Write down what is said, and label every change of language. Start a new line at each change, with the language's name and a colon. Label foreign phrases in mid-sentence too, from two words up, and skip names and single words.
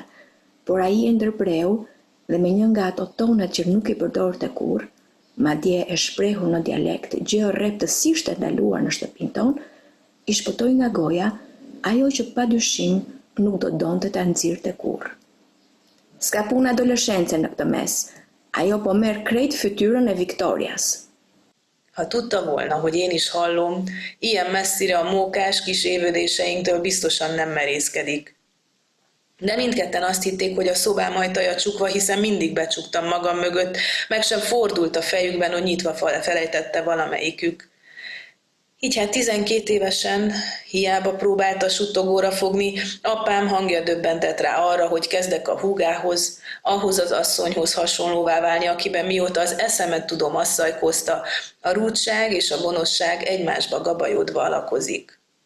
Albanian: Por ai e ndërpreu dhe me një nga ato tonat që nuk i përdorte kurrë, madje e shprehur në dialekt, gjë rreptësisht e ndaluar në shtëpinë tonë, i shpëtoi nga goja ajo që padyshim nuk do donte ta nxirrte kurrë. S'ka punë adoleshence në këtë mes. Ajo po merr krejt fytyrën e Viktorias.
Hungarian: Ha tudta volna, hogy én is hallom, ilyen messzire a mókás kis évődéseinktől biztosan nem merészkedik. De mindketten azt hitték, hogy a szobám ajtaja csukva, hiszen mindig becsuktam magam mögött, meg sem fordult a fejükben, hogy nyitva felejtette valamelyikük. Így hát 12 évesen hiába próbálta suttogóra fogni, apám hangja döbbentett rá arra, hogy kezdek a húgához, ahhoz az asszonyhoz hasonlóvá válni, akiben mióta az eszemet tudom asszajkozta, a rúdság és a gonoszság egymásba gabajodva alakozik.